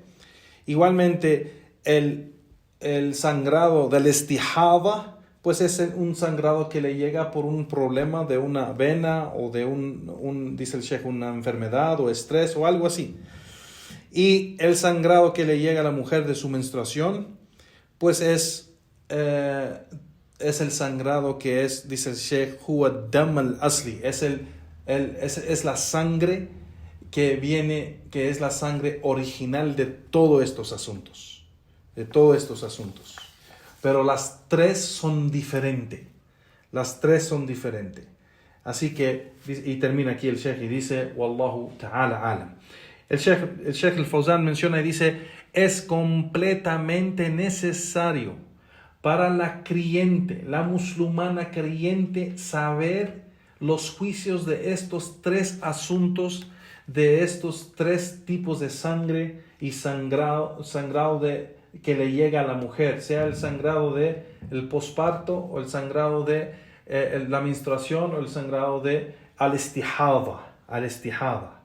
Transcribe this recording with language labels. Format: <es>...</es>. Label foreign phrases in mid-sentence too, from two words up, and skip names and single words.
<es>Igualmente el sangrado del istihada, pues es un sangrado que le llega por un problema de una vena o de dice el Sheikh, una enfermedad o estrés o algo así. Y el sangrado que le llega a la mujer de su menstruación, pues es el sangrado que es, dice el Sheikh,</es> <ar>هو الدم الأصلي,</ar> <es>es la sangre que viene, que es la sangre original de todos estos asuntos. Pero las 3 son diferentes. Así que, y termina aquí el Sheikh y dice,</es> <ar>والله تعالى أعلم.</ar> <es>El Sheikh al-Fawzan menciona y dice, es completamente necesario para la creyente, la musulmana creyente, saber los juicios de estos 3 asuntos, de estos 3 tipos de sangre y sangrado que le llega a la mujer, sea el sangrado de el posparto o el sangrado de la menstruación o el sangrado de al-istihada.</es>